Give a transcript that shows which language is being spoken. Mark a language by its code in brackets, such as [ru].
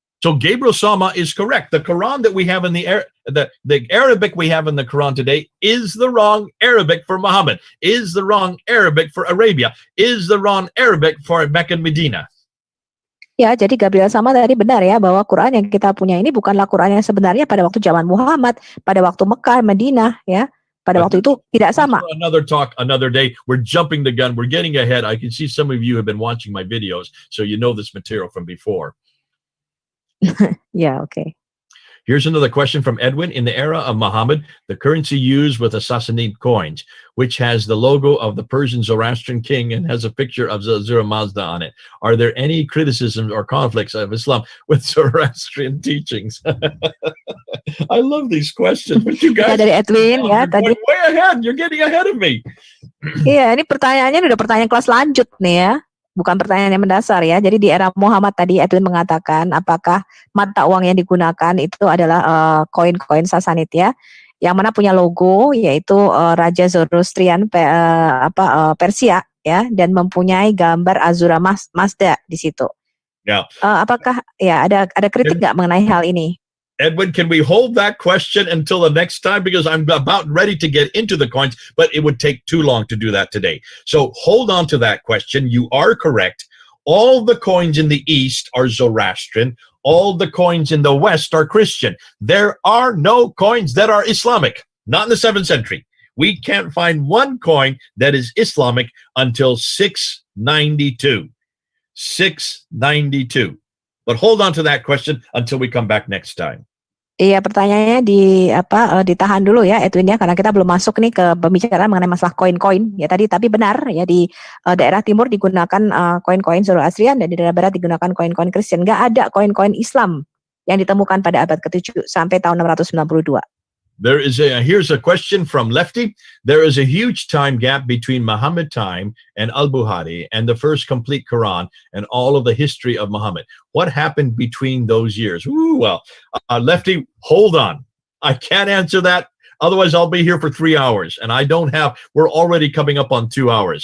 [en] So Gabriel Sama is correct. The Quran that we have in the Arabic we have in the Quran today is the wrong Arabic for Muhammad, is the wrong Arabic for Arabia, is the wrong Arabic for Mecca and Medina. [id] Ya, jadi Gabriel Sama tadi benar ya, bahwa Quran yang kita punya ini bukanlah Quran yang sebenarnya pada waktu zaman Muhammad, pada waktu Mekah, Medina ya. Pada waktu itu tidak sama. [en] Another talk, another day. We're jumping the gun. We're getting ahead. I can see some of you have been watching my videos, so you know this material from before. Yeah, okay. Here's another question from Edwin. In the era of Muhammad, the currency used with Sassanid coins, which has the logo of the Persian Zoroastrian king and has a picture of Zura Mazda on it. Are there any criticisms or conflicts of Islam with Zoroastrian teachings? I love these questions, but you guys [id] dari Edwin ya tadi. [en] Way ahead. You're getting ahead of me. [id] Iya, ini pertanyaannya udah pertanyaan kelas lanjut nih ya. Bukan pertanyaan yang mendasar ya. Jadi di era Muhammad tadi Edwin mengatakan apakah mata uang yang digunakan itu adalah koin-koin Sasanid ya, yang mana punya logo yaitu Raja Zoroastrian Persia ya, dan mempunyai gambar Azura Mazda di situ. Ya. Apakah ya ada kritik nggak mengenai hal ini? [en] Edwin, can we hold that question until the next time? Because I'm about ready to get into the coins, but it would take too long to do that today. So hold on to that question. You are correct. All the coins in the East are Zoroastrian. All the coins in the West are Christian. There are no coins that are Islamic, not in the 7th century. We can't find one coin that is Islamic until 692. 692. But hold on to that question until we come back next time. [id] Iya, pertanyaannya ditahan dulu ya Edwin ya, karena kita belum masuk nih ke pembicaraan mengenai masalah koin-koin ya tadi. Tapi benar ya, di daerah timur digunakan koin-koin Zoroastrian dan di daerah barat digunakan koin-koin Kristen. Nggak ada koin-koin Islam yang ditemukan pada abad ke-7 sampai tahun 692. [en] Here's a question from Lefty. There is a huge time gap between Muhammad time and Al-Bukhari and the first complete Quran and all of the history of Muhammad. What happened between those years? Lefty, hold on. I can't answer that. Otherwise, I'll be here for 3 hours, and we're already coming up on 2 hours.